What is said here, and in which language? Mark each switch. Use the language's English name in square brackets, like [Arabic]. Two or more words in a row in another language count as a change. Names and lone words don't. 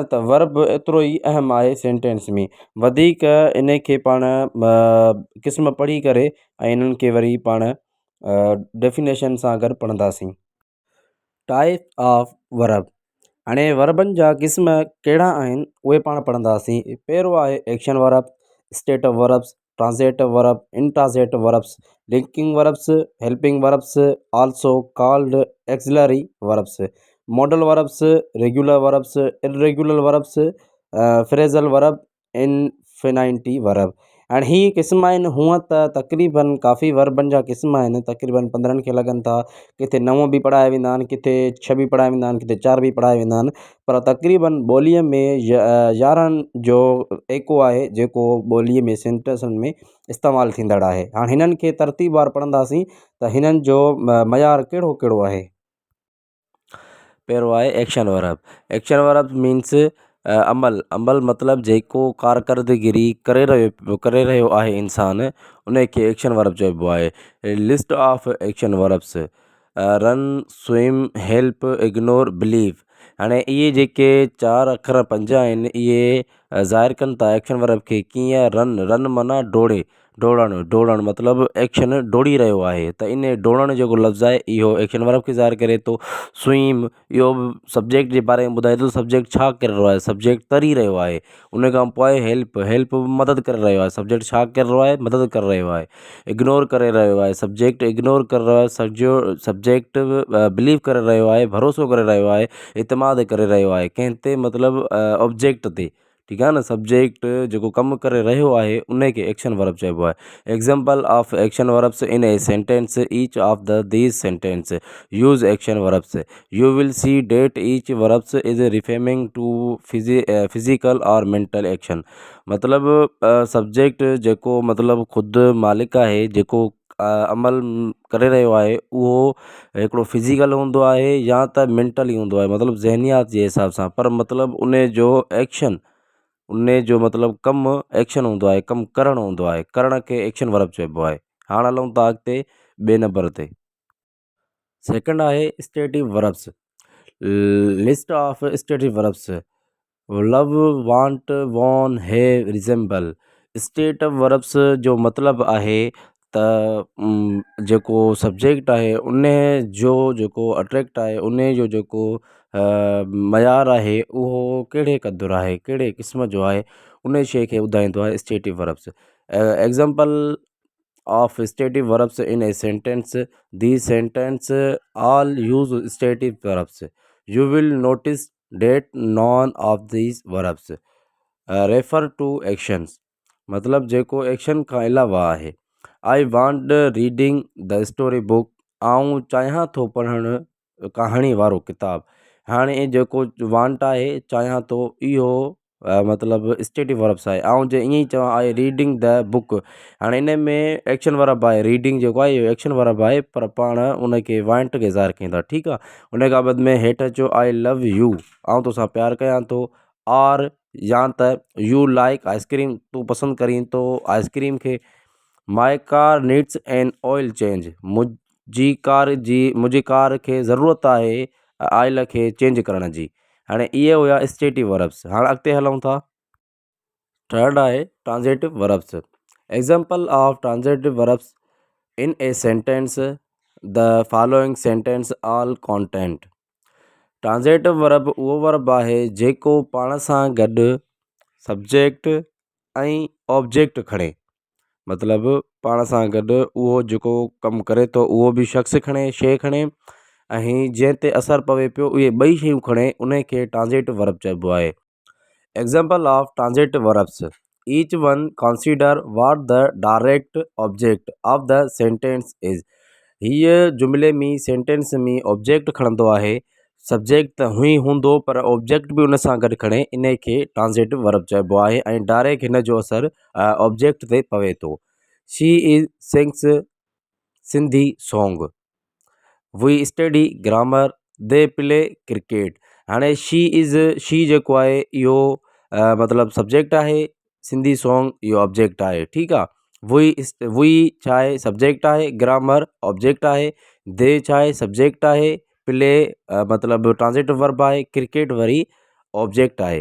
[Sindhi] त वर्ब एतिरो ई अहम आहे सेंटेंस में। वधीक इन खे पाण क़िस्म पढ़ी करे ऐं इन्हनि खे वरी पाण डेफिनेशन सां गॾु पढ़ंदासीं। [English] Type of verb. [Sindhi] हाणे वर्बनि जा क़िस्म कहिड़ा आहिनि उहे पाण पढ़ंदासीं। पहिरियों आहे [English] action verb, stative verbs, transitive verb, intransitive verbs, linking verbs, helping verbs, also called auxiliary verbs, modal verbs, regular verbs, irregular verbs, phrasal verb, infinitive verb. [Sindhi] हाणे हीअ क़िस्म आहिनि। हूअं त तक़रीबन काफ़ी वर्बनि जा क़िस्म आहिनि, तक़रीबन 15 खे लॻनि था। किथे 9 बि पढ़ाया वेंदा आहिनि, किथे 6 बि पढ़ाया वेंदा आहिनि, किथे 4 बि पढ़ाया वेंदा आहिनि, पर तक़रीबन ॿोलीअ में 11 जो एको आहे जेको ॿोलीअ में सेंटेंसनि में इस्तेमालु थींदड़ आहे। हाणे हिननि खे तरतीबवार पढ़ंदासीं त हिननि जो मयार कहिड़ो कहिड़ो आहे। पहिरियों आहे [English] action verb. action verb means [Sindhi] अमल मतिलबु जेको कारकर्दगिरी करे रहियो आहे इंसान, उन खे [English] action verb [Sindhi] चइबो आहे। [English] List of action verbs, run swim help ignore believe. [Sindhi] हाणे इहे जेके 4 अखर 5 आहिनि, इहे ज़ाहिर कनि था [English] action verb [Sindhi] खे। कीअं रन, रन माना डोड़े, डोड़णु, डोड़णु मतिलबु एक्शन डोड़ी रहियो आहे त इन डोड़ण जेको लफ़्ज़ु आहे इहो [English] action verb [Sindhi] खे ज़ाहिर करे थो। स्विम इहो बि सब्जेक्ट जे बारे में ॿुधाए थो, सब्जेक्ट छा करे रहियो आहे, सब्जेक्ट तरी रहियो आहे। उन खां पोइ हेल्प, हेल्प मदद करे रहियो आहे, सब्जेक्ट छा करे रहियो आहे, मदद करे रहियो आहे। इग्नोर करे रहियो आहे, [English] subject ignore [Sindhi] करे रहियो आहे, [English] subject believe [Sindhi] करे रहियो आहे, भरोसो करे रहियो आहे, इतमाद करे रहियो आहे कंहिं ते मतिलबु ऑब्जेक्ट ते। ठीकु आहे न, सब्जेक्ट जेको कमु करे रहियो आहे उन खे [English] action verb [Sindhi] चइबो आहे। [English] Example of action verbs in a sentence, each of the these sentence use action verbs. You will see that each verbs is referring to physical or mental action. [Sindhi] मतिलबु सब्जेक्ट जेको मतिलबु ख़ुदि मालिक आहे, जेको अमल करे रहियो आहे उहो हिकिड़ो फिज़िकल हूंदो आहे या त मेंटली हूंदो आहे, मतिलबु ज़हनियात जे हिसाब सां। पर मतिलबु उन जो एक्शन, उन जो मतिलबु कमु एक्शन हूंदो आहे, कमु करणु हूंदो आहे, करण खे [English] action verb [Sindhi] चइबो आहे। हाणे हलूं था अॻिते ॿिए नंबर ते। [English] सेकंड आहे stative verbs. List of stative verbs. love, want, own, have, resemble. stative verbs [Sindhi] जो मतिलबु आहे त जेको सब्जेक्ट आहे उन जो जेको अट्रैक्ट आहे, उन जो जेको मयार आहे उहो कहिड़े क़दुरु आहे, कहिड़े क़िस्म जो आहे, उन शइ खे ॿुधाईंदो आहे [English] stative verbs. एग्ज़ाम्पल of stative verbs in a sentence. These sentence all use stative verbs. You will notice that none of these verbs refer to actions। [Sindhi] मतलब जेको एक्शन खां अलावा आहे। [English] I want reading the story book. [Sindhi] आऊं चाहियां थो पढ़णु कहाणी वारो किताब। हाणे जेको वांट आहे, चाहियां थो, इहो मतिलबु [English] stative verbs [Sindhi] आहे। ऐं जे ईअं ई चवां [English] I reading the book, [Sindhi] हाणे इन में [English] action verb [Sindhi] आहे। रीडिंग जेको आहे इहो [English] action verb [Sindhi] आहे, पर पाण उन खे वांट खे ज़ाहिर कयूं था। ठीकु आहे, उन खां बाद में हेठि अचो [English] I love you, [Sindhi] ऐं तोसां प्यार कयां थो। और या त [English] you like ice cream, [Sindhi] तूं पसंदि करीं थो आइसक्रीम खे। [English] My car needs an oil change, [Sindhi] मुंहिंजी कार खे ज़रूरत आहे ऑयल खे चेंज करण जी। हाणे इहे हुया [English] stative verbs. [Sindhi] हाणे अॻिते हलूं था। थर्ड आहे [English] transitive verbs. Example of transitive verbs in a sentence, the following sentence all content. transitive verb [Sindhi] उहो वर्ब आहे जेको पाण सां गॾु सब्जेक्ट ऐं ऑब्जेक्ट खणे। मतिलबु पाण सां गॾु उहो जेको कमु करे थो उहो बि शख़्स खणे, शइ खणे, ऐं जंहिं ते असरु पवे पियो उहे ॿई शयूं खणे, उन खे [English] transitive verb [Sindhi] चइबो आहे। [English] Example of transitive verbs. Each one consider what the direct object of the sentence is. [Sindhi] हीअ जुमिले में सेंटेंस में ऑब्जेक्ट खणंदो आहे। सब्जेक्ट त हुई हूंदो पर ऑब्जेक्ट बि उन सां गॾु खणे, इन खे [English] transitive verb [Sindhi] चइबो आहे ऐं डायरेक्ट हिन जो असरु ऑब्जेक्ट ते पवे थो। [English] She is sings Sindhi song. We study grammar. They play cricket. [Sindhi] हाणे शी जेको आहे इहो मतिलबु सब्जेक्ट आहे, [English] Sindhi song [Sindhi] इहो ऑब्जेक्ट आहे। ठीकु आहे, वी छा आहे, सब्जेक्ट आहे, [English] grammar object [Sindhi] आहे, दे छा आहे, सब्जेक्ट आहे, प्ले मतिलबु [English] transitive verb [Sindhi] आहे, क्रिकेट वरी ऑब्जेक्ट आहे।